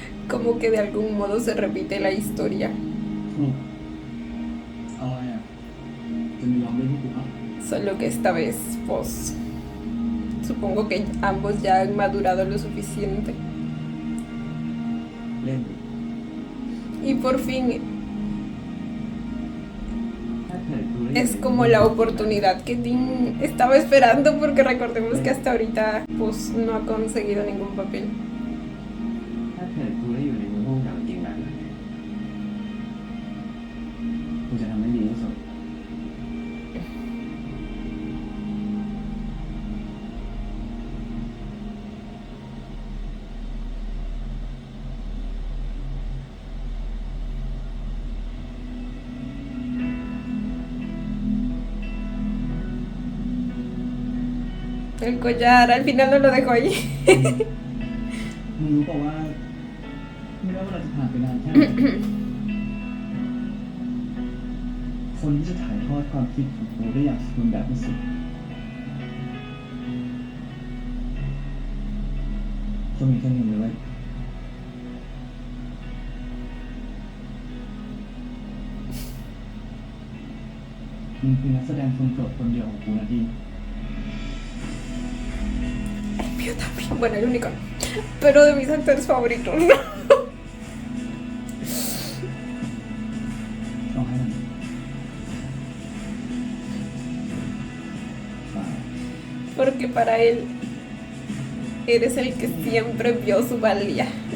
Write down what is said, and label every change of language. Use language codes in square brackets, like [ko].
[es] Como que de algún modo se repite la historia. [th] เอาไงอ่ะจะมีลองเล่นให้กูอ่ะ [es] Solo que esta vez, pues, supongo que ambos ya han madurado lo suficiente. [th] เล่นดิ [es] Y por fin [th] ถ้าเกิดกูได้ [es] es como la oportunidad que Dean estaba esperando porque recordemos que hasta ahorita, pues, no ha conseguido ningún papel. [th] ถ้าเกิดกูได้อยู่ในมือผู้กำกับจริงแบบนั้นกูจะทำให้ดีที่สุด [es] El collar al final no lo dejó ahí. [th] มึงรู้ป่าวว่าไม่ว่าเราจะผ่านไปนานแค่ไหน คนที่จะถ่ายทอดความคิดของกูได้อย่างสมบูรณ์แบบที่สุดจะมีแค่หนึ่งเลยเว้ยมึงคือนักแสดงคนโปรดคนเดียวของกูนะดี [es] Mío también. Bueno, el único. Pero de mis actores favoritos, ¿no? [th] ต้องให้มันเปล่า [es] Porque para él eres el que siempre vio su valía.